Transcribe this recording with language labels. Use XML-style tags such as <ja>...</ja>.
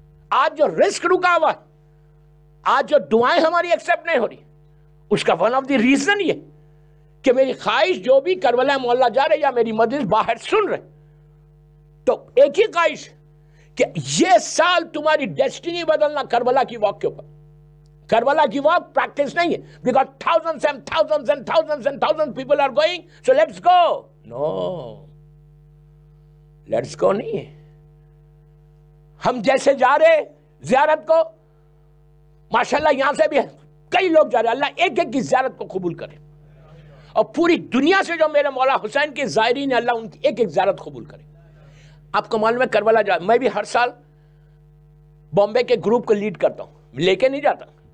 <ur>آج جو رزق رکا ہوا ہے، آج جو دعائیں ہماری ایکسیپٹ نہیں ہو رہی، اس کا</ur> <en>one of the reason</en> <ur>یہ کہ میری خواہش جو بھی کربلا مولا جا رہے یا میری مجلس باہر سن رہے، تو ایک ہی خواہش کہ یہ سال تمہاری ڈیسٹینی بدلنا کربلا کی واک کے اوپر. کربلا کی واک پریکٹس نہیں ہے</ur> <en>because thousands and thousands and thousands and thousands people are going, so let's go. No, let's go</en> <ur>نہیں ہے. ہم جیسے جا رہے زیارت کو، ماشاءاللہ یہاں سے بھی کئی لوگ جا رہے، اللہ ایک ایک کی زیارت کو قبول کرے، اور پوری دنیا سے جو میرے مولا حسین کے زائرین ہیں، اللہ ان کی ایک ایک زیارت قبول کرے. آپ کو معلوم ہے کربلا جا، میں بھی ہر سال بامبے کے گروپ کو لیڈ کرتا ہوں، لے کے نہیں جاتا.</ur>